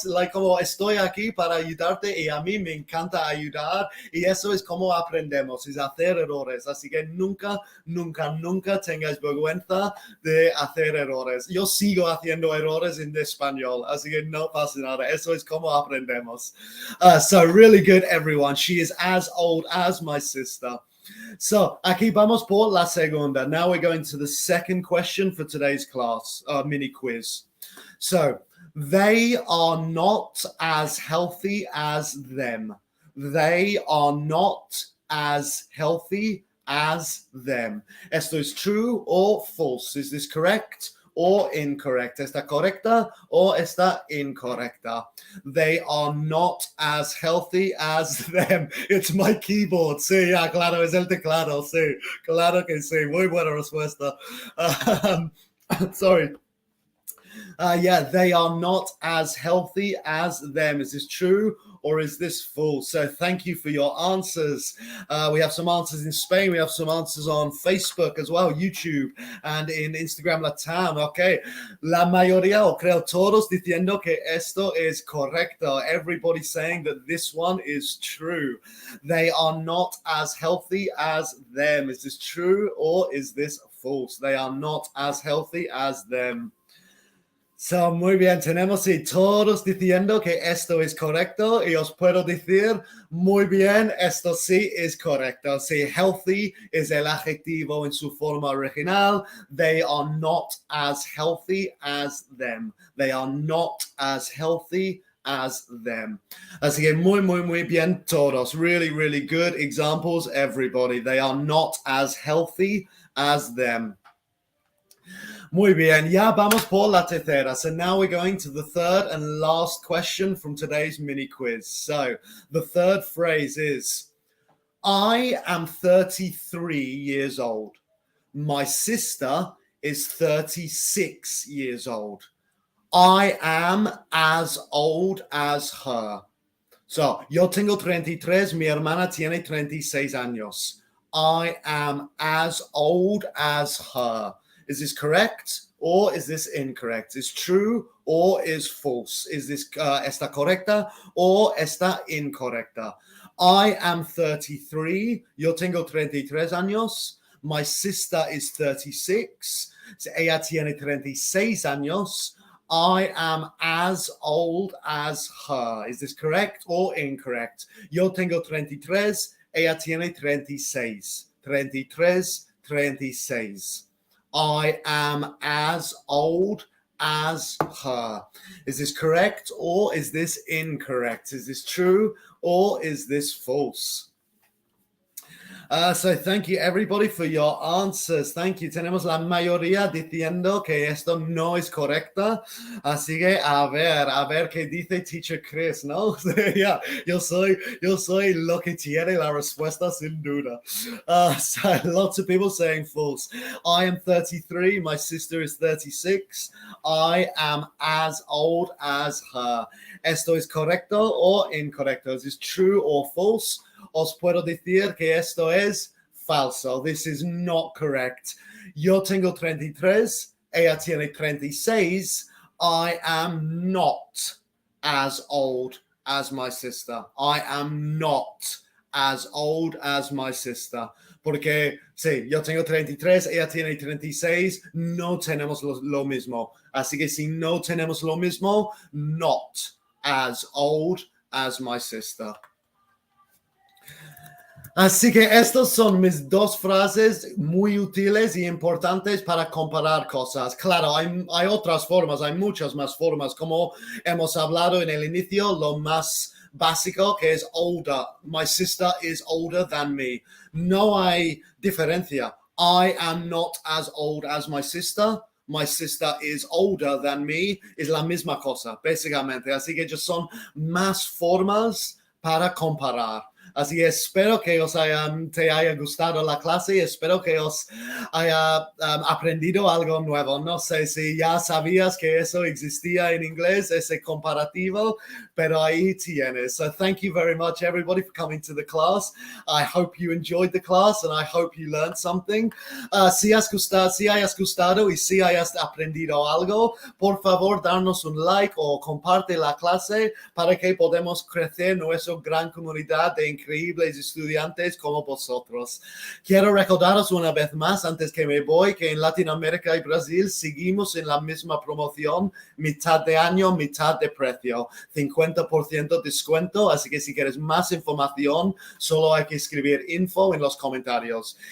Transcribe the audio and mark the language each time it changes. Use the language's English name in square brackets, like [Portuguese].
[Spanish] Como estoy aquí para ayudarte y a mí me encanta ayudar. Y eso es como aprendemos, es hacer errores. Así que nunca, nunca, nunca tengas vergüenza de hacer errores. Yo sigo haciendo errores en español, así que no pasa nada. Eso es como aprendemos. [English] So really good, everyone. She is as old as my sister. [Spanish] So, aquí vamos por la segunda. [English] Now we're going to the second question for today's class, mini quiz. So, they are not as healthy as them. They are not as healthy as them. Esto is true or false? Is this correct or incorrect? [Spanish] ¿Está correcta o está incorrecta? [English] They are not as healthy as them. It's my keyboard. [Spanish] Sí, ya, claro, es el teclado. Sí, claro que sí. Muy buena respuesta. Sorry. [English] Yeah, they are not as healthy as them. Is this true or is this false? So thank you for your answers. We have some answers in Spain. We have some answers on Facebook as well, YouTube, and in Instagram Latam. Okay. [Spanish] La mayoría, o creo todos, diciendo que esto es correcto. [English] Everybody saying that this one is true. They are not as healthy as them. Is this true or is this false? They are not as healthy as them. [Spanish] So, muy bien, tenemos y todos diciendo que esto es correcto y os puedo decir, muy bien, esto sí es correcto. Sí, healthy es el adjetivo en su forma original. [English] They are not as healthy as them. They are not as healthy as them. [Spanish] Así que muy, muy, muy bien todos. [English] Really, really good examples, everybody. They are not as healthy as them. [Spanish] Muy bien, ya vamos por la tercera. [English] So now we're going to the third and last question from today's mini quiz. So the third phrase is, I am 33 years old. My sister is 36 years old. I am as old as her. [Spanish] So, yo tengo 33, mi hermana tiene 36 años. [English] I am as old as her. Is this correct or is this incorrect? Is true or is false? Is this [Spanish] está correcta [English] or [Spanish] está incorrecta? [English] I am 33. [Spanish] Yo tengo 33 años. [English] My sister is 36. So [Spanish] ella tiene 36 años. [English] I am as old as her. Is this correct or incorrect? [Spanish] Yo tengo 33. Ella tiene 36. 33, 36. [English] I am as old as her. Is this correct or is this incorrect? Is this true or is this false? So thank you everybody for your answers. Thank you. [Spanish] Tenemos la mayoría diciendo que esto no es correcta. Así que a ver qué dice Teacher Chris, ¿no? Yeah, yo soy lo que tiene la respuesta sin duda. [English] So lots of people saying false. I am 33. My sister is 36. I am as old as her. [Spanish] Esto es correcto o incorrecto? [English] Is this true or false? [Spanish] Os puedo decir que esto es falso. [English] This is not correct. [Spanish] Yo tengo 33. Ella tiene 36. [English] I am not as old as my sister. I am not as old as my sister. [Spanish] Porque, sí, yo tengo 33, ella tiene 36, no tenemos lo mismo. Así que si no tenemos lo mismo, [English] not as old as my sister. [Spanish] Así que estas son mis dos frases muy útiles y importantes para comparar cosas. Claro, hay otras formas, hay muchas más formas, como hemos hablado en el inicio, lo más básico que es older. [English] My sister is older than me. [Spanish] No hay diferencia. [English] I am not as old as my sister. My sister is older than me. [Spanish] Es la misma cosa, básicamente. Así que ya son más formas para comparar. Así que espero que te haya gustado la clase y espero que os haya aprendido algo nuevo. No sé si ya sabías que eso existía en inglés, ese comparativo, pero ahí tienes. [English] So thank you very much, everybody, for coming to the class. I hope you enjoyed the class and I hope you learned something. [Spanish] Si hayas gustado y si hayas aprendido algo, por favor, darnos un like o comparte la clase para que podamos crecer nuestra gran comunidad de increíbles estudiantes como vosotros. Quiero recordaros una vez más, antes que me voy, que en Latinoamérica y Brasil seguimos en la misma promoción, mitad de año, mitad de precio, 50% descuento, así que si quieres más información, solo hay que escribir info en los comentarios.